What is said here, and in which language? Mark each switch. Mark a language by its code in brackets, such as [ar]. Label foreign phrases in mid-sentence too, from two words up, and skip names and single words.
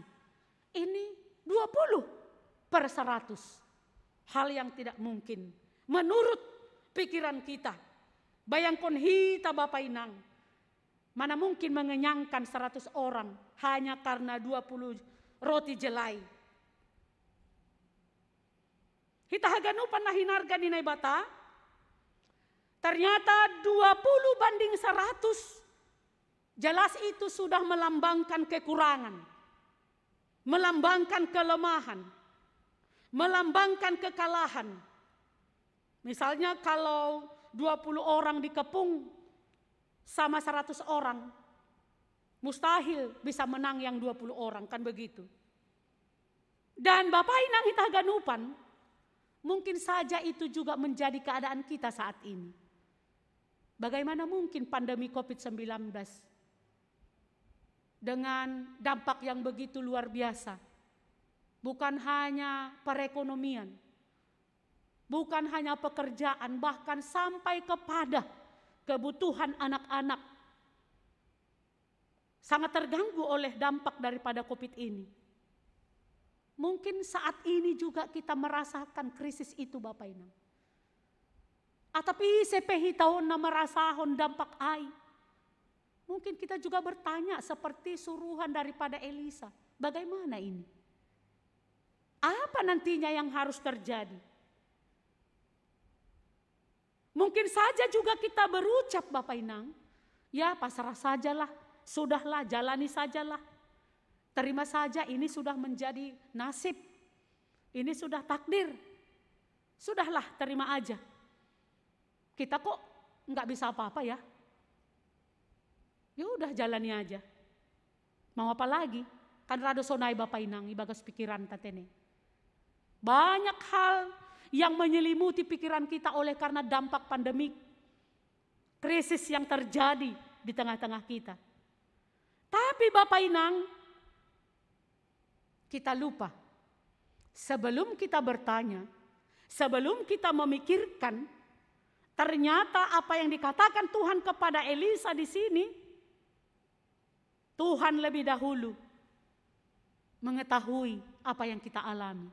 [id] Ini 20 per 100. Hal yang tidak mungkin. Menurut pikiran kita. Bayangkan hita Bapak Inang. Mana mungkin mengenyangkan 100 orang hanya karena 20 roti jelai. [bts] Hita haganupan na hinarga ni naibata. [id] Ternyata 20 banding 100. Jelas itu sudah melambangkan kekurangan. Melambangkan kelemahan. Melambangkan kekalahan. Misalnya kalau 20 orang dikepung sama 100 orang, mustahil bisa menang yang 20 orang, kan begitu. Dan Bapak Inang [bts] hita ganupan, [id] mungkin saja itu juga menjadi keadaan kita saat ini. Bagaimana mungkin pandemi COVID-19 dengan dampak yang begitu luar biasa, bukan hanya perekonomian, bukan hanya pekerjaan, bahkan sampai kepada kebutuhan anak-anak sangat terganggu oleh dampak daripada COVID ini. Mungkin saat ini juga kita merasakan krisis itu Bapak Inang. [bts] Atapi sepehi tahun na merasahon dampak ai. [id] Mungkin kita juga bertanya seperti suruhan daripada Elisa. Bagaimana ini? Apa nantinya yang harus terjadi? Mungkin saja juga kita berucap Bapak Inang, ya pasrah sajalah, sudahlah jalani sajalah. Terima saja ini sudah menjadi nasib, ini sudah takdir. Sudahlah terima aja. Kita kok nggak bisa apa-apa ya. Ya udah jalani aja. Mau apa lagi? [bts] Kan rado sonai Bapak Inang, ibagas pikiran tatene. [id] Banyak hal yang menyelimuti pikiran kita oleh karena dampak pandemik, krisis yang terjadi di tengah-tengah kita. Tapi Bapak Inang, kita lupa, sebelum kita bertanya, sebelum kita memikirkan, ternyata apa yang dikatakan Tuhan kepada Elisa di sini, Tuhan lebih dahulu mengetahui apa yang kita alami.